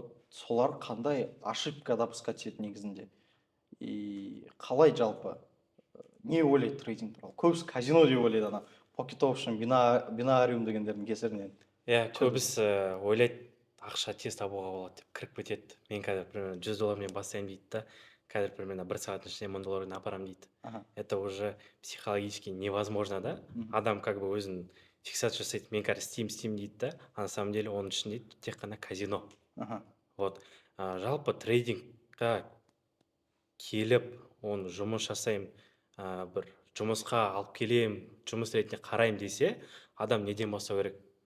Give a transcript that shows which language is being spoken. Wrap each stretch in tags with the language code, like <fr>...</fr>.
<kk>Солар қандай</kk> <ru>ошибка допускать</ru> <kk>етеді негізінде? И қалай жалпы не ойлайды трейдинг туралы? Көбісі казино деп ойлайды, ана pocket option, бинариум дегендердің кесірінен. Көбісі ойлайды, ақша тез табуға болады деп кіріп кетеді. Мен қазір примерно $100 бастаймын дейді да, қазір примерно 1 сағаттың ішінде $1000 апарамын дейді.</kk> <ru>Это уже психологически невозможно, да?</ru> <kk>Адам как бы өзін фиксация жасайды, мен қазір істеймін дейді да,</kk> <ru>а на самом деле</ru> <kk>оның ішінде тек қана казино. Жалпы трейдингқа келіп, оны жұмыс жасаймын, бір жұмысқа алып келем, жұмыс ретінде қараймын десе, адам неден бастау керек?</kk>